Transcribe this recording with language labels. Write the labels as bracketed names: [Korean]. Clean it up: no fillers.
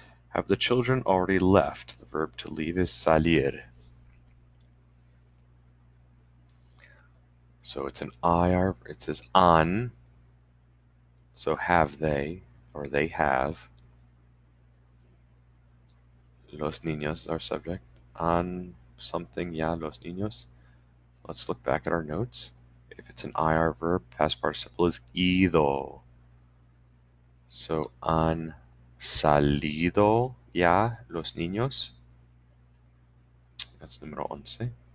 [English] Have the children already left? The verb to leave is salir. So it's an IR, it says han. So have they, or they have. Los niños is our subject. [Spanish] Han something, ya los niños. [English] Let's look back at our notes. If it's an IR verb, past participle is ido. So han [Spanish] salido ya los niños? That's número 11.